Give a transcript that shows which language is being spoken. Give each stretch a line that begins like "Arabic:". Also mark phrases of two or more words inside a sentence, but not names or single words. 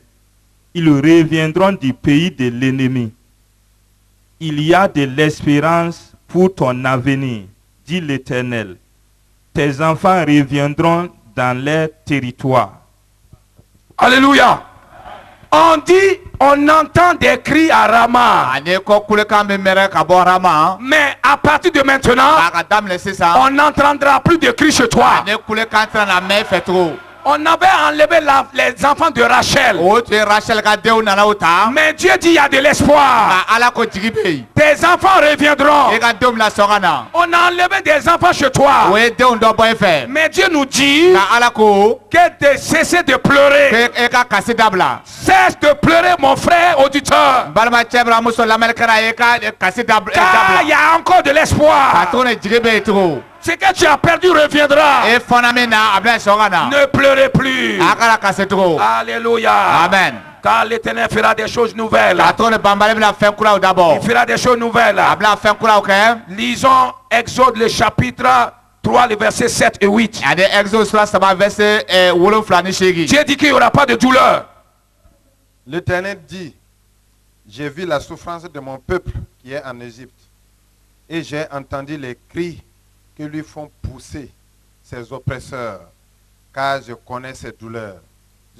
French: Ils reviendront du pays de l'ennemi. Il y a de l'espérance pour ton avenir, dit l'Éternel. Tes enfants reviendront dans leur territoire. Alléluia. On dit, on entend des cris à Rama.
Bambara: ane ko kule kan be mere ka bɔ Rama.
French: Mais à partir de maintenant,
Bambara: K'a ka daminɛ sisan.
French: on n'entendra plus de cris chez toi.
Bambara: ane kule kan tɛna na mɛn fɛ tugun.
French: On avait enlevé les enfants de Rachel.
Bambara: O tun ye Rachel ka denw nana o ta.
French: Mais Dieu dit, il y a de l'espoir.
Bambara: Nka Ala ko jigi bɛ yen.
French: Tes enfants reviendront.
Bambara: E ka denw bɛna sɔn ka na.
French: On a enlevé des enfants chez toi.
Bambara: O ye denw dɔ bɔ e fɛ.
French: Mais Dieu nous dit
Bambara: Nka Ala ko
French: que de cesser de pleurer.
Bambara: e ka kasi dabila.
French: Cesse de pleurer, mon frère auditeur.
Bambara: N balimacɛ balimamuso lamɛnnikɛla ye ka kasi
French: Car il y
Bambara: dabila.
French: a encore de
Bambara: Ka
French: l'espoir.
Bambara: to ne jigi bɛ yen tugun.
French: Ce que tu as perdu reviendra.
Bambara: E fɔnna min na a bɛna sɔn ka na.
French: Ne pleurez plus.
Bambara: A kana kasi tugun.
French: Alléluia. Amen. Car l'Éternel fera des choses nouvelles.
Bambara: K'a to ne banbali bɛna fɛn kuraw dabɔ.
French: Il fera des choses nouvelles.
Bambara: A bɛna fɛn kuraw kɛ.
French: Lisons Exode le chapitre 3, les versets 7 et 8.
Bambara: ani Exode sura 3 verset 7 ni 8.
French: Dieu dit qu'il n'y aura pas de douleur. L'Éternel dit, j'ai vu la souffrance de mon peuple qui est en Égypte, et j'ai entendu les cris que lui font pousser ses oppresseurs, car je connais ses douleurs.